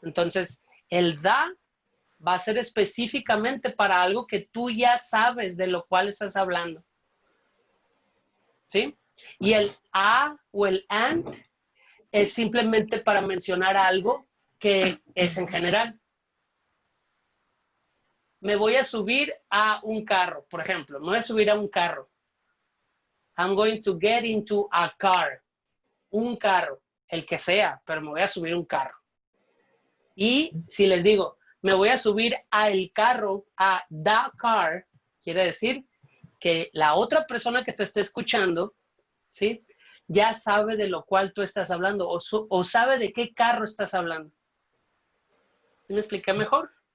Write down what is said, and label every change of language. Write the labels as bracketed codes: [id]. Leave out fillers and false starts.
[es] Entonces, el da va a ser específicamente para algo que tú ya sabes de lo cual estás hablando. ¿Sí? Y el a o el and es simplemente para mencionar algo que es en general. Me voy a subir a un carro, por ejemplo. Me voy a subir a un carro. [en] I'm going to get into a car. [es] Un carro, el que sea, pero me voy a subir a un carro. Y si les digo, me voy a subir al carro, a the car, quiere decir que la otra persona que te esté escuchando, ¿sí? Ya sabe de lo cual tú estás hablando o sabe de qué carro estás hablando. ¿Me expliqué mejor?